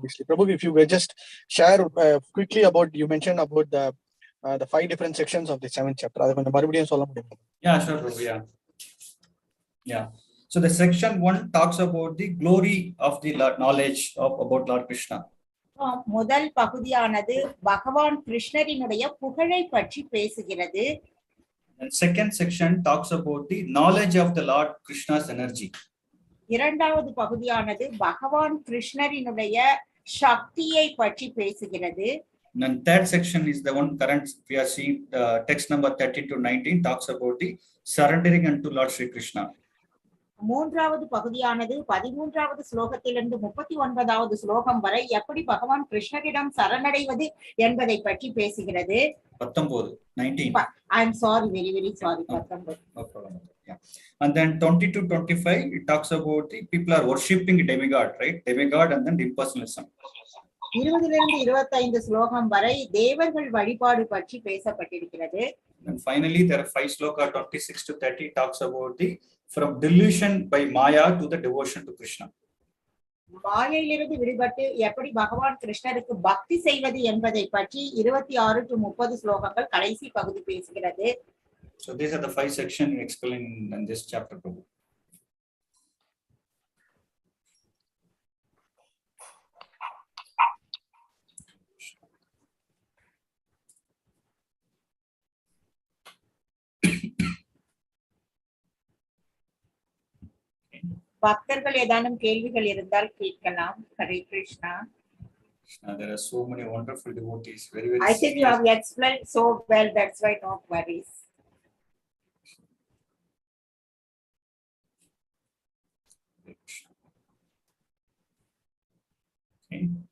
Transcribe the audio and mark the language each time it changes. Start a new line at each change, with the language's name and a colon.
English: Prabhu, if you will just share quickly about, you mentioned about the 5 different sections of the 7th chapter. Yeah, sure, Prabhu. Yeah. So the section 1 talks about the glory of the knowledge about Lord Krishna.
Tamil: முதல் பகுதியானது பகவான் கிருஷ்ணரினுடைய புகழை பற்றி பேசுகிறது.
English: And second section talks about the knowledge of the Lord Krishna's energy.
Tamil: இரண்டாவது பகுதியானது பகவான் கிருஷ்ணரினுடைய சக்தியை பற்றி பேசுகிறது.
English: And third section is the one current we are seeing, text number 13 to 19 talks about the surrendering unto Lord Śrī Kṛṣṇa.
Tamil: மூன்றாவது பகுதியானது 13வது ஸ்லோகத்திலிருந்து 39வது ஸ்லோகம் வரை எப்படி பகவான் கிருஷ்ணரிடம் சரணடைவது என்பதை பற்றி பேசுகிறது.
English: 19. I'm sorry, very sorry. 19. No problem. Yeah. And then 20 to 25 it talks about the people are worshipping demigod, right? Demigod and then impersonalism.
Tamil: 20லிருந்து 25 ஸ்லோகம் வரை தேவர்கள் வழிபாடு பற்றி பேசப்பட்டிருக்கிறது.
English: And finally there are 5 sloka 26 to 30 talks about the from delusion by maya to the devotion to Krishna.
Tamil: மாயையிலிருந்து விடுபட்டு எப்படி பகவான் கிருஷ்ணருக்கு பக்தி செய்வது என்பதை பற்றி 26 to 30 ஸ்லோகங்கள் கடைசி பகுதி பேசுகிறது.
English: So these are the 5 sections explained in this chapter, Prabhu.
Tamil: பக்தர்கள் ஏதானும் கேள்விகள் இருந்தால் கேட்கலாம். Hare Krishna.
English: There are so many wonderful devotees. Very I think you have explained so well, that's why no worries. Okay.